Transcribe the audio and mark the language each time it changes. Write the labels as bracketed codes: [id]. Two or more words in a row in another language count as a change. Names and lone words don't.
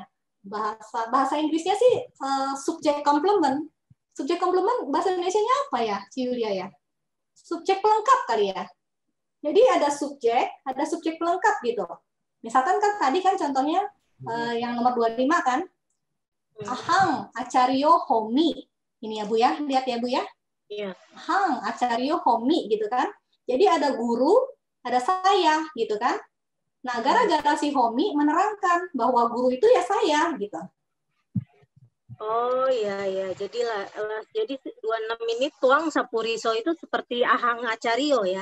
[id] Bahasa Inggrisnya sih subjek komplement. Subjek komplement bahasa Indonesianya apa ya, Ciulia ya? Subjek pelengkap kali ya. Jadi ada subjek pelengkap gitu. Misalkan kan tadi kan contohnya yang nomor 25 kan? [pi] Ahang acaryo homi. [id] Ini ya Bu ya, lihat ya Bu ya. Iya. [pi] Ahang acaryo homi [id] gitu kan. Jadi ada guru, ada saya gitu kan. Nah, gara-gara si homi menerangkan bahwa guru itu ya saya gitu. Oh iya. Jadi 26 ini [pi] tuang sapuriso [id] itu seperti [pi] ahang acaryo [id] ya.